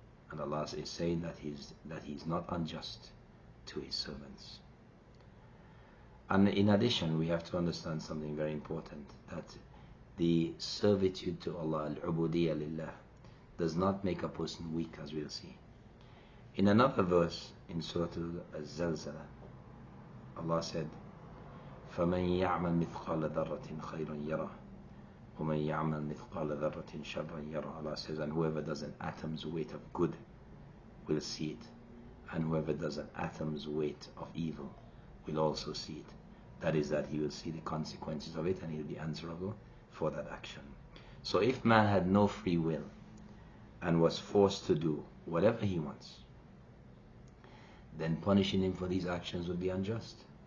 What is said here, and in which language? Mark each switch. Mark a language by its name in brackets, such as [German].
[English] And Allah is saying that He's not unjust to His servants. And in addition, we have to understand something very important, that the servitude to Allah, al-ubudiyya lillah, does not make a person weak, as we'll see. In another verse in Surah Al-Zalzala, Allah said, [Arabic] فَمَنْ يَعْمَلْ مِثْقَالَ ذَرَّةٍ خَيْرًا يَرَهُ وَمَنْ يَعْمَلْ مِثْقَالَ ذَرَّةٍ شَرًّا يَرَهُ. [English] Allah says, and whoever does an atom's weight of good will see it, and whoever does an atom's weight of evil will also see it. That is, that he will see the consequences of it and he will be answerable for that action. So if man had no free will and was forced to do whatever he wants, then punishing him for these actions would be unjust.